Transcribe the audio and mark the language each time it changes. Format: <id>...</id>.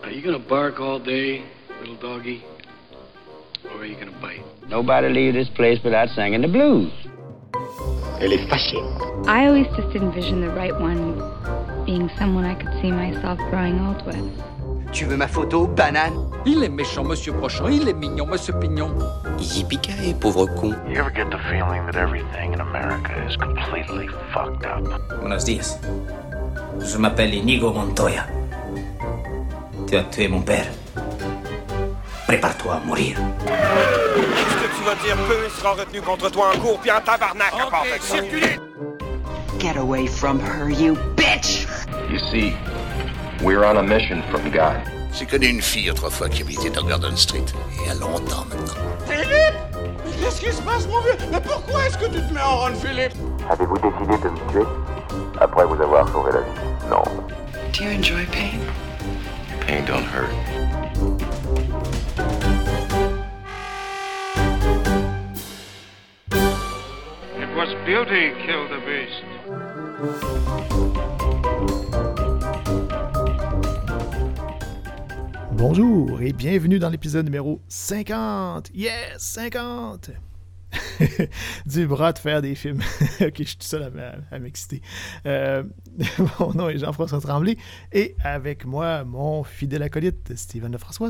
<en>Are you gonna bark all day, little doggy? Or are you gonna bite? Nobody leaves this place without singing the blues.</en> <fr>Elle est fâchée.</fr> <en>I always just envisioned the right one being someone I could see myself growing old with.</en> <fr>Tu veux ma photo, banane? Il est méchant, monsieur Brochant. Il est mignon, monsieur Pignon. Yippee-ki-yay, pauvre con.</fr> <en>You ever get the feeling that everything in America is completely fucked up?</en> <es>Buenos dias.</es> <fr>Je m'appelle Inigo Montoya. Tu as tué mon père. Prépare-toi à mourir. Qu'est-ce que tu vas dire? Peu, il sera retenu contre toi un coup, puis un tabarnak. Ok, circulez.</fr> <en>Get away from her, you bitch! You see, we're on a mission from God.</en> <fr>J'ai connu une fille autrefois qui habitait dans Garden Street. Et il y a longtemps maintenant. Philippe! Mais qu'est-ce qui se passe, mon vieux? Mais pourquoi est-ce que tu te mets en run, Philippe? Avez-vous décidé de me tuer? Après vous avoir sauvé la vie? Non.</fr> <en>Do you enjoy pain? Pain don't hurt. It was beauty killed the beast.</en> <fr>Bonjour et bienvenue dans l'épisode numéro 50! Yes! 50! Du bras de faire des films. Ok, je suis tout seul à m'exciter. Mon nom est Jean-François Tremblay et avec moi, mon fidèle acolyte, Steven Lefrançois.</fr>